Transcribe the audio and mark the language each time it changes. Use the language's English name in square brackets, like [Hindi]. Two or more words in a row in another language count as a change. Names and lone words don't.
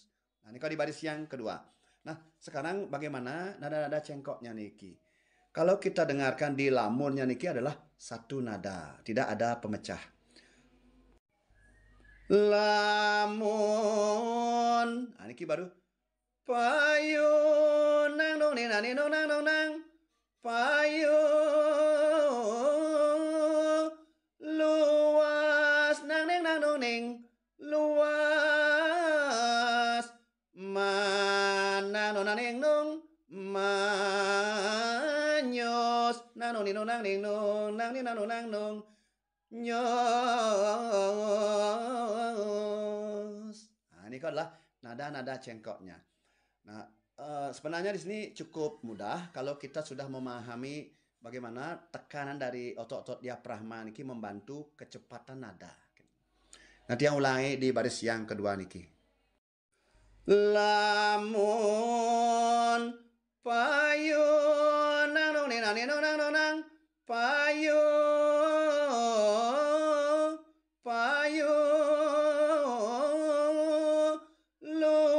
[Indonesian] Nah, ini di baris yang kedua. Nah, sekarang bagaimana nada-nada cengkoknya niki? Kalau kita dengarkan di lamunnya niki adalah satu nada, tidak ada pemecah. Lamun, nah niki baru payu nang dong ni nang nang nang nang payu luas nang neng nang dong ning luas mana nong nang neng nong manyos nang nong ni nong nang ning nong nang ni nang nong nang nong nyos. Nah, ini adalah nada-nada cengkoknya. Nah, sebenarnya di sini cukup mudah kalau kita sudah memahami bagaimana tekanan dari otot-otot diafragma niki membantu kecepatan nada. Nanti yang ulangi di baris yang kedua niki. Lamun payu nang nong nang nang nang payu payu lu